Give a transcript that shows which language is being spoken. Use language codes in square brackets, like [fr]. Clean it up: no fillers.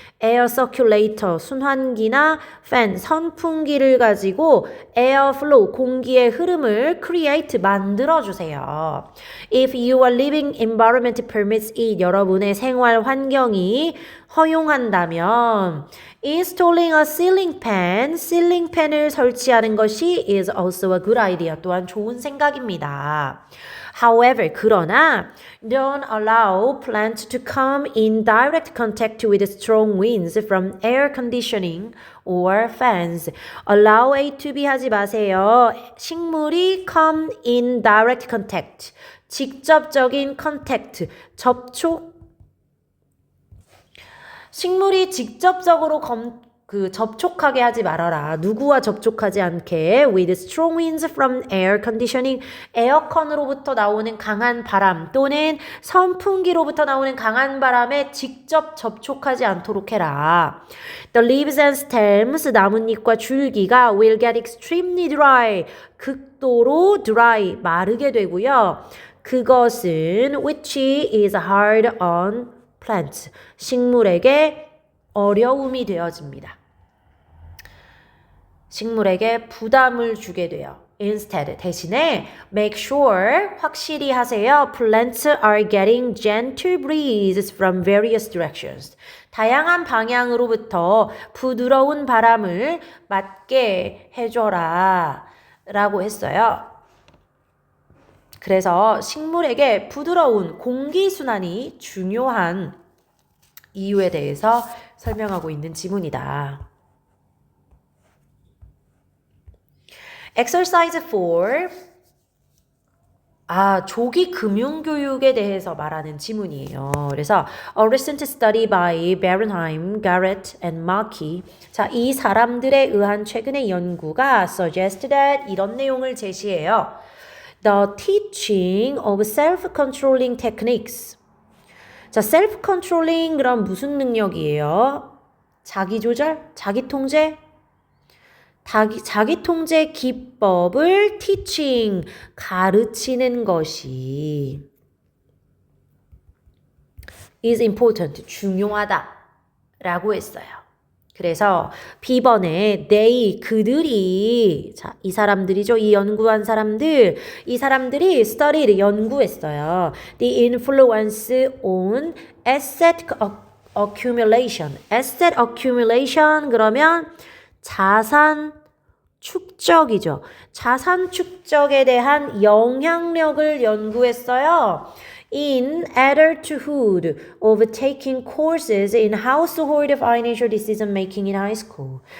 [ko] 에어 서큘레이터, 순환기나 팬, 선풍기를 가지고 에어플로우, 공기의 흐름을 create, 만들어주세요. [en] If your living environment permits it, [ko] 여러분의 생활 환경이 허용한다면 [en] installing a ceiling fan, ceiling fan [ko] 을 설치하는 것이 [en] is also a good idea, [ko] 또한 좋은 생각입니다. [en] However, [ko] 그러나 [en] don't allow plants to come in direct contact with strong winds from air conditioning or fans. Allow A to B [ko] 하지 마세요. [en] 식물이 come in direct contact. [ko] 직접적인 contact, 접촉. 식물이 직접적으로 접촉하게 하지 말아라. 누구와 접촉하지 않게. [en] With strong winds from air conditioning. [ko] 에어컨으로부터 나오는 강한 바람 또는 선풍기로부터 나오는 강한 바람에 직접 접촉하지 않도록 해라. [en] The leaves and stems, [ko] 나뭇잎과 줄기가 [en] will get extremely dry. [ko] 극도로 dry, 마르게 되고요. 그것은 [en] which is hard on plants. [ko] 식물에게 어려움이 되어집니다. 식물에게 부담을 주게 돼요. Instead, 대신에 [en] make sure, [ko] 확실히 하세요. [en] Plants are getting gentle breezes from various directions. [ko] 다양한 방향으로부터 부드러운 바람을 맞게 해줘라 라고 했어요. 그래서 식물에게 부드러운 공기순환이 중요한 이유에 대해서 설명하고 있는 지문이다. [en] Exercise 4. [ko] 조기 금융교육에 대해서 말하는 지문이에요. [en] 그래서 A recent study by Berenheim, Garrett and Markey. [ko] 자, 이 사람들에 의한 최근의 연구가 [en] suggest that [ko] 이런 내용을 제시해요. [en] The teaching of self-controlling techniques. [ko] 자, self-controlling 그럼 무슨 능력이에요? 자기조절? 자기통제? 자기통제 기법을 teaching, 가르치는 것이 [en] is important, [ko] 중요하다 라고 했어요. 그래서 B번에 they, 그들이, 자, 이 사람들이죠. 이 연구한 사람들, 이 사람들이 studied, 연구했어요. [en] The influence on asset accumulation. [ko] asset accumulation 그러면 자산 축적이죠. 자산 축적에 대한 영향력을 연구했어요. [en] In adulthood of taking courses in household financial decision making in high school.